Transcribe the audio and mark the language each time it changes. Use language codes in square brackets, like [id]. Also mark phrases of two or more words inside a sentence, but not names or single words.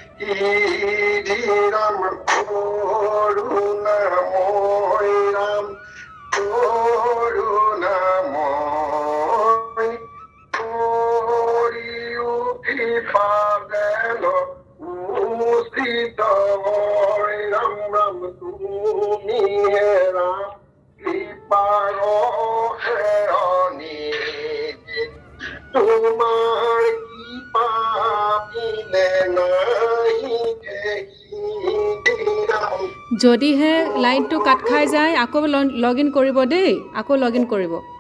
[as] রাম করুণাময় রাম করুণাময় করিও কৃপা যেন উচিত হয় রাম রাম তুমি হে রাম কৃপার নিধি তোমার কৃপা বিনে নাহি রাম যদিহে লাইনটো কাট খাই যায় আকৌ [en] log in [as] কৰিব দেই, আকৌ [en] log in [as] কৰিব।